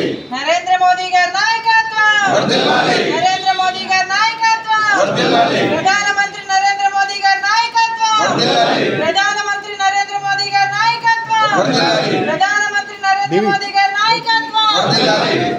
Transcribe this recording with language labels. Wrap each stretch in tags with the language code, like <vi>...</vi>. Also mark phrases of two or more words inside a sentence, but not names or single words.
<te>नरेंद्र मोदी गाరి నాయకత్వం వర్ధిల్లాలి, नरेंद्र मोदी गाరి నాయకత్వం వర్ధిల్లాలి, ప్రధానమంత్రి నరేంద్ర మోదీ గారి నాయకత్వం వర్ధిల్లాలి, ప్రధానమంత్రి నరేంద్ర మోదీ గారి నాయకత్వం వర్ధిల్లాలి, ప్రధానమంత్రి నరేంద్ర మోదీ గారి నాయకత్వం వర్ధిల్లాలి।</te>